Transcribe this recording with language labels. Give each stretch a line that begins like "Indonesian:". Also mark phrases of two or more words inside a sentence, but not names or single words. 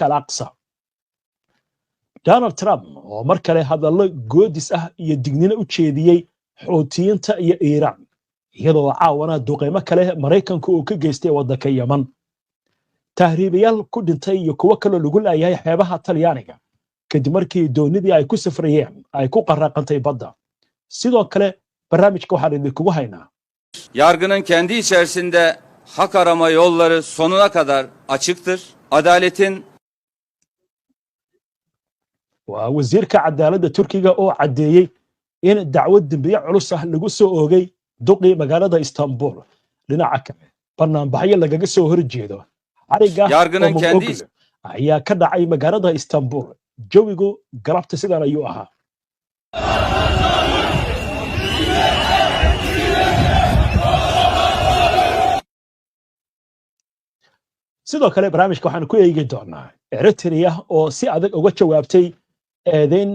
Somali: al-Aqsa Donald Trump oo mar kale hadallo goodis ah iyo dignina u jeediyey Xuutiyiinta iyo Iiraan iyadoo caawana duqeymo kale Mareykanku uu ka geystay waddanka Yemen tahriibayaal ku dhintay iyo kuwa kale lagu leeyahay xeebaha Talyaaniga kadib markii doonidii ay ku safrayeen ay ku qaraqantay badda sidoo kale barnaamijka waxaan idinkugu haynaa
Turkish: Yargının kendi içerisinde hak arama yolları sonuna kadar açıktır. Adaletin
Somali: waa wasiirka cadaaladda Turkiga oo cadeeyay in dacwad dambiye culus ah lagu soo oogay duqii magaalada Istanbul dhinaca kale barnaamijyo lagaga soo horjeedo
Turkish: yargının kendi
Somali: ayaa ka dhacay magaalada Istanbul jawigu galabta sidan ayuu ahaa sidoo kale barnaamijka waxaan ku eegi doonaa Eritrea oo si adag uga jawaabtay eedeyn